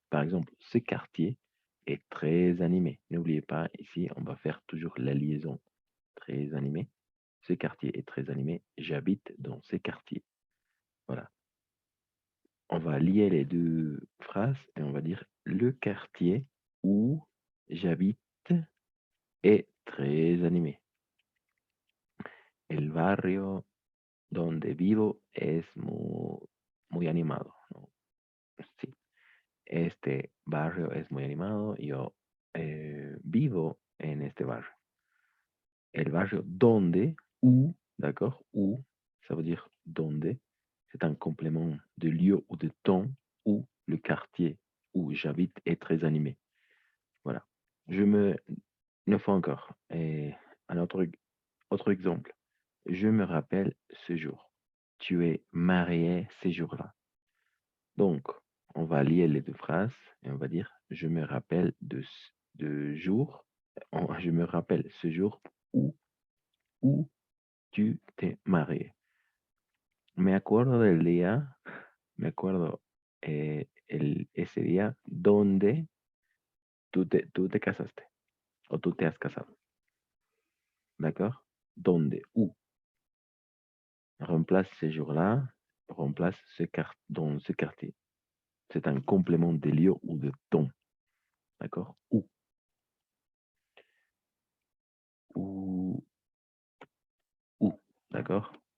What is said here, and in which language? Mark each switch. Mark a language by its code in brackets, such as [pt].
[fr] Par exemple, ce quartier est très animé. N'oubliez pas, ici, on va faire toujours la liaison. Très animé. Ce quartier est très animé. J'habite dans ce quartier. Voilà. On va lier les deux phrases et on va dire le quartier où j'habite est très animé. [es] El barrio donde vivo es muy animado, ¿no? Sí. Este barrio es muy animado. Yo vivo en este barrio. El barrio donde, [fr] où, d'accord, où, ça veut dire donde, c'est un complément de lieu ou de temps où le quartier où j'habite est très animé. Voilà. Je me, une fois encore, et un autre exemple. Je me rappelle ce jour. Tu es marié ce jour-là. Donc, on va lier les deux phrases et on va dire je me rappelle de jour. Je me rappelle ce jour où tu t'es marié. [es] Me acuerdo del día, me acuerdo ese día donde tú te casaste o tú te has casado. [fr] D'accord? Donde, où. Remplace ce jour-là, remplace dans ce quartier. C'est un complément de lieu ou de temps. D'accord? Où. Où. Où. D'accord?